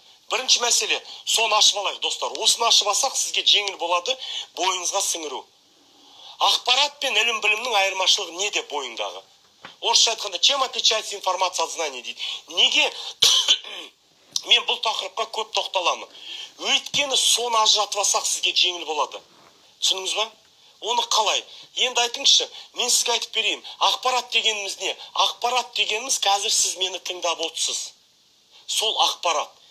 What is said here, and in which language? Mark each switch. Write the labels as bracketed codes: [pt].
[kk] Бірінші мәселе, соны ашып алайық, достар. Осыны ашып алсақ, сізге жеңіл болады бойыңызға сіңіру. Ақпарат пен ілім-білімнің айырмашылығы неде бойыңдағы? Орысша айтқанда, [ru] чем отличается информация от знаний [kk] дейді. Неге мен бұл тақырыпқа көп тоқталамын? Өйткені соны ажыратып алсақ сізге жеңіл болады. Түсіндіңіз ба? Оны қалай? Енді айтыңызшы, мен сізге айтып берейін. Ақпарат дегеніміз не? Ақпарат дегеніміз қазір сіз мені тыңдап отырсыз. Сол ақпарат.